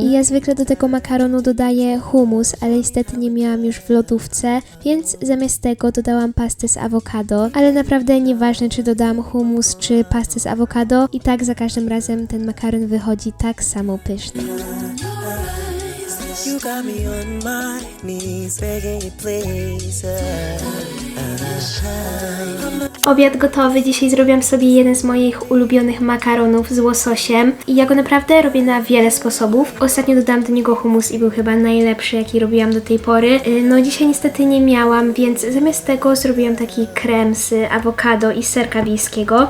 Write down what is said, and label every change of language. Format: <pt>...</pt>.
<pl>I ja zwykle do tego makaronu dodaję hummus, ale niestety nie miałam już w lodówce, więc zamiast tego dodałam pastę z awokado, ale naprawdę nieważne czy dodałam hummus czy pastę z awokado, i tak za każdym razem ten makaron wychodzi tak samo pyszny.</pl> <en>You got me on my knees, begging you please.</en> <pl>Obiad gotowy. Dzisiaj zrobiłam sobie jeden z moich ulubionych makaronów z łososiem i ja go naprawdę robię na wiele sposobów. Ostatnio dodałam do niego hummus i był chyba najlepszy, jaki robiłam do tej pory. No dzisiaj niestety nie miałam, więc zamiast tego zrobiłam taki krem z awokado i serka wiejskiego.</pl>